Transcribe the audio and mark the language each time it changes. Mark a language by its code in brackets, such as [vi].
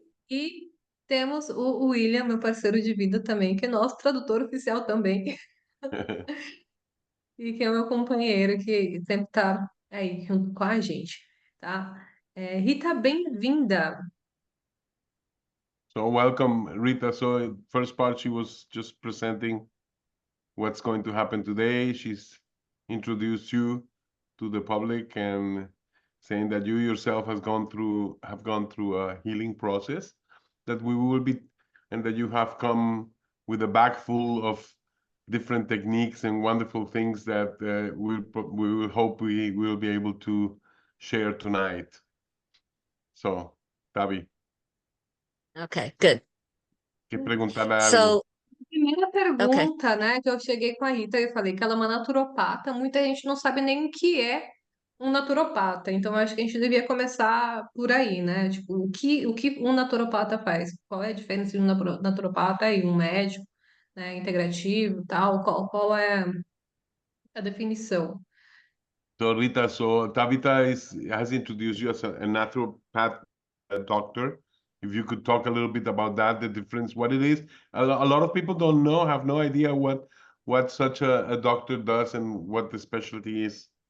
[pt] E temos o William, meu parceiro de vida também, que é nosso tradutor oficial também. E que é o meu companheiro, que sempre tá aí junto com a gente, tá? Rita, bem-vinda! [en] So welcome, Rita. So first part, she was just presenting what's going to happen today. She's introduced you to the public and saying that you yourself have gone through a healing process that we will be, and that you have come with a bag full of different techniques and wonderful things that we will hope we will be able to share tonight. So, Tavi, Okay, good. [es] ¿qué preguntarle algo? [en] So, [pt] Primeira [en] okay, [pt] pergunta, né, que eu cheguei com a Rita e falei que ela é uma naturopata. Muita gente não sabe nem o que é um naturopata, então eu acho que a gente devia começar por aí, né? Tipo, o que um naturopata faz? Qual é a diferença de um naturopata e um médico, né, integrativo e tal? Qual é a definição? [en] So Rita, so Tabitha has introduced you as a naturopath doctor. If you could talk a little bit about that, the difference, what it is. A lot of people don't know, have no idea what such a doctor does and what the specialty is.